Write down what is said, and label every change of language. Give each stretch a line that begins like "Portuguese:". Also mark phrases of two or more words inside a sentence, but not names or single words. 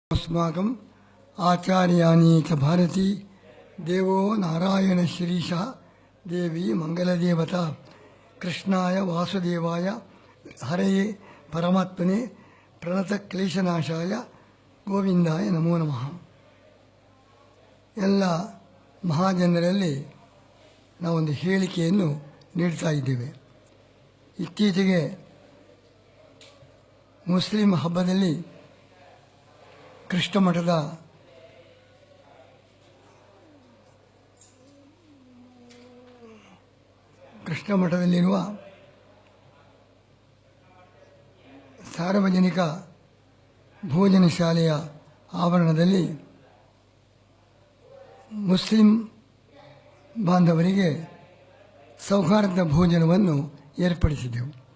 Sanskrit: अस्माकम् आचार्याणि च भारती देवो नारायणश्रीशः देवी मंगलदेवता कृष्णाय वासुदेवाय हरये परमात्मने प्रणतक्लेशनाशाय ಗೋವಿಂದಾಯ ನಮೋ ನಮಃ.
Kannada: ಎಲ್ಲ ಮಹಾಜನರಲ್ಲಿ ನಾವೊಂದು ಹೇಳಿಕೆಯನ್ನು ನೀಡ್ತಾ ಇದ್ದೇವೆ. ಇತ್ತೀಚೆಗೆ ಮುಸ್ಲಿಂ ಹಬ್ಬದಲ್ಲಿ ಕೃಷ್ಣ ಮಠದಲ್ಲಿರುವ ಸಾರ್ವಜನಿಕ ಭೋಜನ ಶಾಲೆಯ ಆವರಣದಲ್ಲಿ ಮುಸ್ಲಿಂ ಬಾಂಧವರಿಗೆ ಸೌಹಾರ್ದ ಭೋಜನವನ್ನು ಏರ್ಪಡಿಸಿದೆವು.